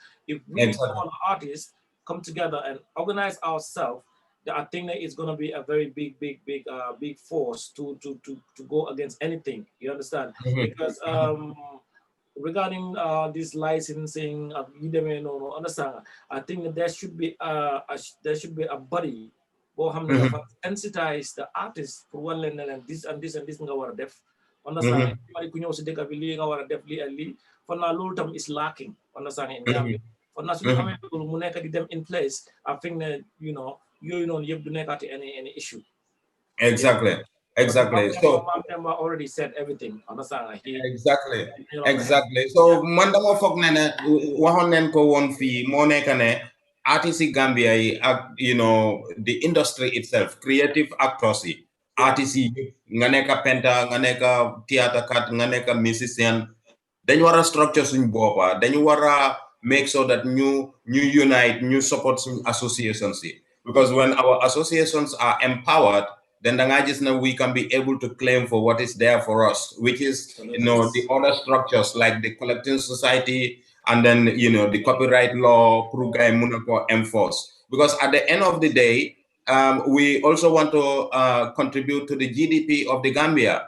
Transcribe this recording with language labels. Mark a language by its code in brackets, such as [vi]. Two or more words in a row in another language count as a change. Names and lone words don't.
[en] If we all artists come together and organize ourselves, I think that it's going to be a very big force to go against anything. You understand? Because regarding this licensing of understand, I think that there should be a body [wo] boo xam ne dafa [en] sensitize the artist [wo] pour wan leen ne leen [en] this and this and this [wo] nga war a def. [en] Understand? [wo] Bari ku ñëw si dëkk bi lii nga war a def lii ak lii. [en] For now [wo] loolu tam [en] is lacking. Understand? In Gambia. For now [wo] suñu amee loolu mu nekk di dem [en] in place, I think that [wo] yooyu noonu yëpp du nekkati [en] any issue. Exactly. Exactly. So Mama already said everything. Understand? [wo] Exactly. So man dama foog ne ne waxoon nañ ko woon fii moo nekk ne artists yi Gambia yi ak [en] the industry itself, creative actors [wo] yi, artists yi nga nekk painter, nga nekk theatre kat, nga nekk musician, dañu war a structure suñ boppa, dañu war a [en] make sure that [wo] ñu unite, ñu support suñ associations yi, [en] because when our associations are empowered, then we can be able to claim for what is there for us, which is the other structures like the collecting society and then the copyright law enforce. Because at the end of the day, we also want to contribute to the GDP of the Gambia.